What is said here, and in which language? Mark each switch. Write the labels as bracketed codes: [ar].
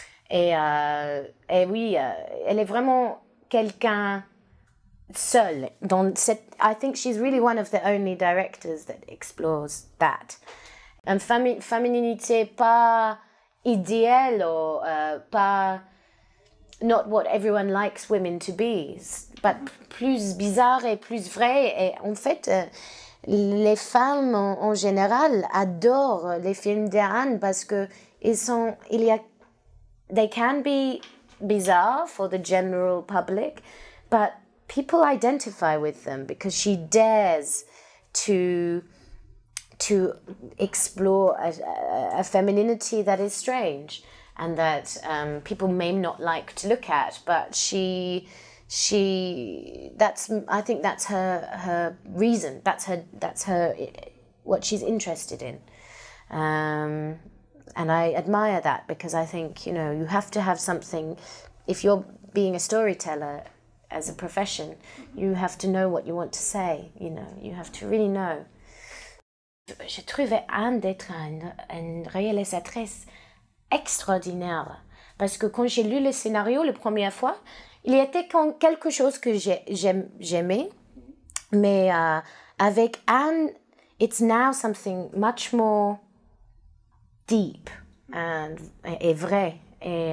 [fr] Et oui, elle est vraiment quelqu'un seul. [en] I think she's really one of the only directors that explores that. [fr] Une féminité pas idéale ou pas [en] not what everyone likes women to be, but [fr] plus bizarre et plus vrai. Et en fait, les femmes en général adorent les films d'Anne parce que [en] they can be bizarre for the general public, but people identify with them because she dares to explore a femininity that is strange and that people may not like to look at, but I think that's her reason. That's her what she's interested in. And I admire that because I think, you know, you have to have something. If you're being a storyteller as a profession, you have to know what you want to say, you know, you have to really know. [fr] Je trouvais Anne d'être une réalisatrice extraordinaire. Parce que quand j'ai lu le scénario la première fois, il y était quelque chose que j'aimais. Mais avec Anne, [en] it's now something much more deep [fr] et vrai. Et,